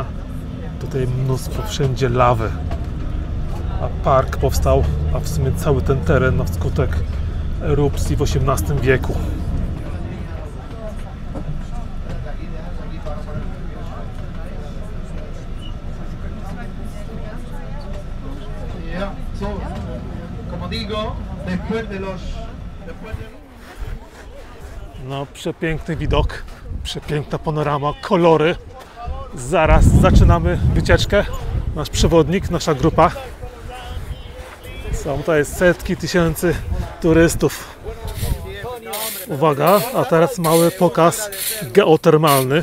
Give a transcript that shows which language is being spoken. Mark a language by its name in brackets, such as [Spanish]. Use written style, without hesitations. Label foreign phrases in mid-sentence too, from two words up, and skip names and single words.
[Polish] Tutaj mnóstwo wszędzie lawy. A park powstał, a w sumie cały ten teren na skutek erupcji w XVIII wieku. Ja, [Spanish] so, como digo, después de los... No, [Polish] przepiękny widok. Przepiękna panorama, kolory. Zaraz zaczynamy wycieczkę. Nasz przewodnik, nasza grupa. Są tutaj setki tysięcy turystów. Uwaga, a teraz mały pokaz geotermalny.